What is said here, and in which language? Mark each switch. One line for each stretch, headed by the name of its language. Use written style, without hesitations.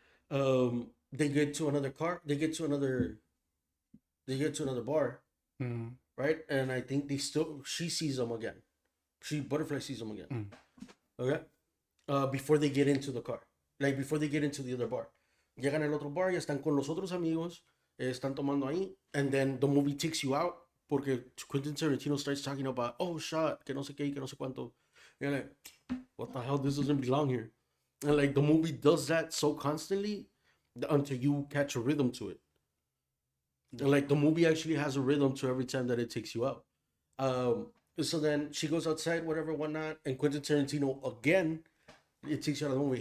English: They get to another car, they get to another bar, Mm-hmm. right? And I think she sees them again. Butterfly sees them again. Okay. Before they get into the car, like before they get into the other bar.
Spanish: Llegan al otro bar, ya están con los otros amigos, están tomando ahí,
English: and then the movie takes you out
Spanish: porque Quentin Tarantino
English: starts talking about, oh, shot,
Spanish: que no sé qué, que no sé cuánto.
English: You're like, what the hell? This doesn't belong here. And like the movie does that so constantly until you catch a rhythm to it. And like the movie actually has a rhythm to every time that it takes you out. So then she goes outside, whatever, whatnot, and Quentin Tarantino again, it takes you out of the movie.